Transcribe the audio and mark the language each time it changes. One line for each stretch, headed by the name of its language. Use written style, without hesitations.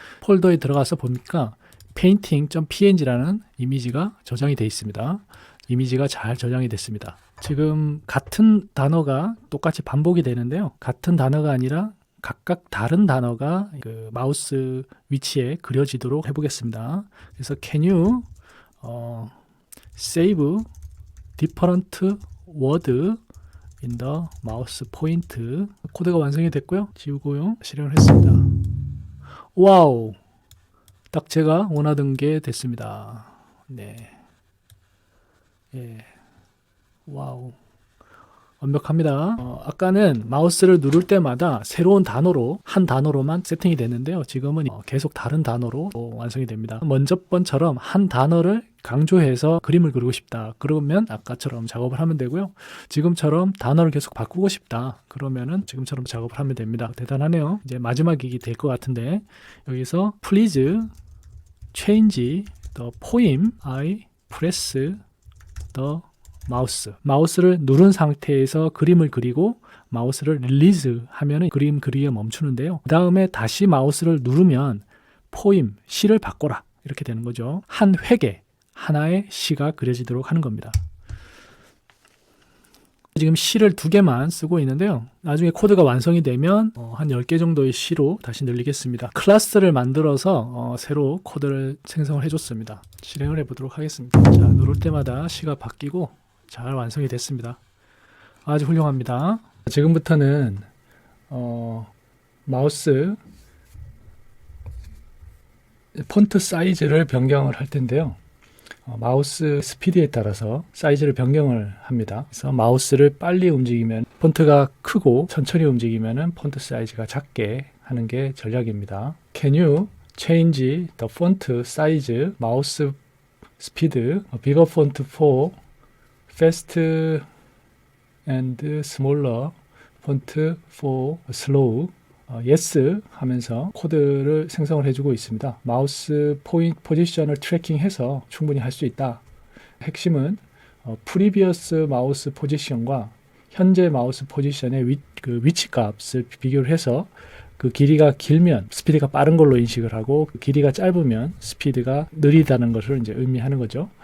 Korean: 폴더에 들어가서 보니까 painting.png라는 이미지가 저장이 되어 있습니다. 이미지가 잘 저장이 됐습니다. 지금 같은 단어가 똑같이 반복이 되는데요. 같은 단어가 아니라 각각 다른 단어가 그 마우스 위치에 그려지도록 해보겠습니다. 그래서
English: can you save different word in the mouse point.
Korean: 코드가 완성이 됐고요. 지우고요. 실행을 했습니다. 와우! 딱 제가 원하던 게 됐습니다. 네. 와우. 완벽합니다. 아까는 마우스를 누를 때마다 새로운 단어로, 한 단어로만 세팅이 됐는데요. 지금은 계속 다른 단어로 완성이 됩니다. 먼저 번처럼 한 단어를 강조해서 그림을 그리고 싶다. 그러면 아까처럼 작업을 하면 되고요. 지금처럼 단어를 계속 바꾸고 싶다. 그러면은 지금처럼 작업을 하면 됩니다. 대단하네요. 이제 마지막이 될 것 같은데 여기서
English: Please change the poem I press the
Korean: 마우스를 누른 상태에서 그림을 그리고 마우스를 릴리즈 하면 그림 그리기가 멈추는데요. 그 다음에 다시 마우스를 누르면 포임, 시를 바꿔라 이렇게 되는 거죠. 한 획에 하나의 시가 그려지도록 하는 겁니다. 지금 시를 2개만 쓰고 있는데요. 나중에 코드가 완성이 되면 한 10개 정도의 시로 다시 늘리겠습니다. 클래스를 만들어서 새로 코드를 생성을 해줬습니다. 실행을 해보도록 하겠습니다. 자, 누를 때마다 시가 바뀌고 잘 완성이 됐습니다. 아주 훌륭합니다. 지금부터는 마우스 폰트 사이즈를 변경을 할 텐데요. 마우스 스피드에 따라서 사이즈를 변경을 합니다. 그래서 마우스를 빨리 움직이면 폰트가 크고 천천히 움직이면 폰트 사이즈가 작게 하는 게 전략입니다.
English: Can you change the font size, mouse speed, bigger font for fast and smaller font for slow?
Korean: yes 하면서 코드를 생성을 해주고 있습니다. 마우스 포지션을 트래킹해서 충분히 할 수 있다. 핵심은 previous 마우스 포지션과 현재 마우스 포지션의 위치 값을 비교를 해서 그 길이가 길면 스피드가 빠른 걸로 인식을 하고 그 길이가 짧으면 스피드가 느리다는 것을 이제 의미하는 거죠.